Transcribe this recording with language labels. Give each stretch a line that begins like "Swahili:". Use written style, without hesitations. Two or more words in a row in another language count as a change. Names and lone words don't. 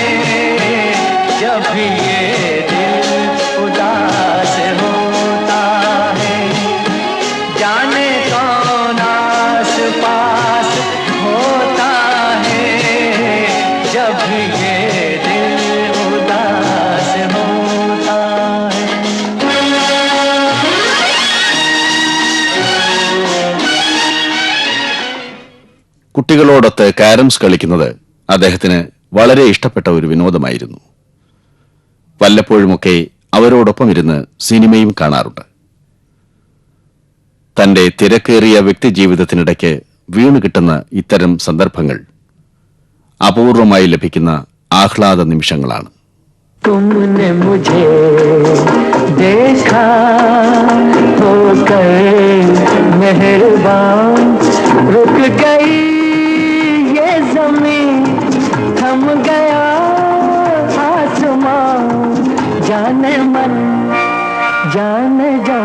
Hindi: जब भी ये दिल उदास होता है, जाने कौन आस पास होता है। जब भी ये दिल उदास होता है।
Malayalam: കുട്ടികളോടൊത്ത് കാരംസ് കളിക്കുന്നത് അദ്ദേഹത്തിന് വളരെ ഇഷ്ടപ്പെട്ട ഒരു വിനോദമായിരുന്നു. വല്ലപ്പോഴുമൊക്കെ അവരോടൊപ്പം ഇരുന്ന് സിനിമയും കാണാറുണ്ട്. തന്റെ തിരക്കേറിയ വ്യക്തിജീവിതത്തിനിടയ്ക്ക് വീണുകിട്ടുന്ന ഇത്തരം സന്ദർഭങ്ങൾ അപൂർവമായി ലഭിക്കുന്ന ആഹ്ലാദ നിമിഷങ്ങളാണ്.
Hindi: तुमने मुझे देखा होकर मेहरबान, रुक गई ये ज़मीं, थम गया आसमां, जाने मन जाने जा।